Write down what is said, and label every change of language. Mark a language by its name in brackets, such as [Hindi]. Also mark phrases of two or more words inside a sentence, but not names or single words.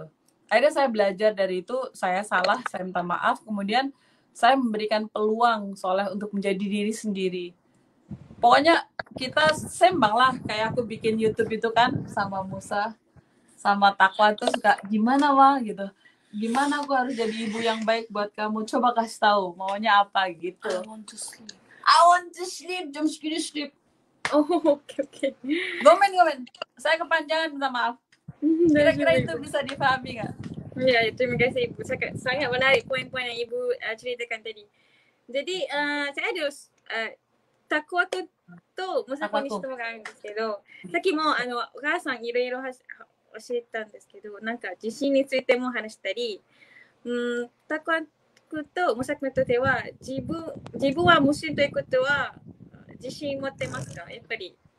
[Indonesian] Akhirnya saya belajar dari itu, saya salah, saya minta maaf, kemudian saya memberikan peluang Soleh untuk menjadi diri sendiri. Pokoknya kita sembang lah, kayak aku bikin YouTube itu kan sama Musa, sama Takwa tuh suka gimana wah gitu. Gimana aku harus jadi ibu yang baik buat kamu? Coba kasih tahu maunya apa gitu. [English] I want to sleep. [Indonesian] Jam segini sleep. Oh, oke. Gomen. Saya kepanjangan, minta maaf. Kira-kira itu bisa dipahami nggak? Ya, terima kasih Ibu. Sangat menarik poin-poin yang Ibu ceritakan tadi. Jadi, saya ada [Japanese] Takwa とMusa子に質問があるんですけど、さっきもお母さんいろいろ教えたんですけど、なんか自信についても話したり、タクワ君とムサ君とでは自分はムスリムということは自信持ってますか？やっぱり